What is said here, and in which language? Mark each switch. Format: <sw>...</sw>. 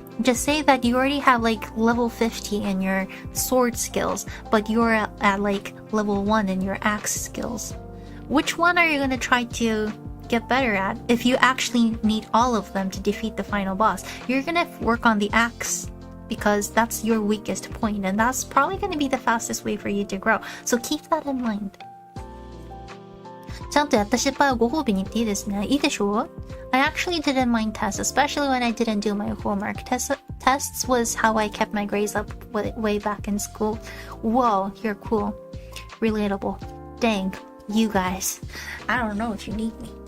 <en>Just say that you already have like level 50 in your sword skills, but you're at like level 1 in your axe skills. Which one are you going to try to get better at if you actually need all of them to defeat the final boss? You're going to work on the axe because that's your weakest point, and that's probably going to be the fastest way for you to grow. So keep that in mind.</en> <ja>ちゃんとやった失敗をご褒美に言っていいですね。いいでしょう?</ja> <en>I actually didn't mind tests, especially when I didn't do my homework. Tests was how I kept my grades up way back in school. Whoa, you're cool. Relatable. Dang, you guys. I don't know if you need me.</en>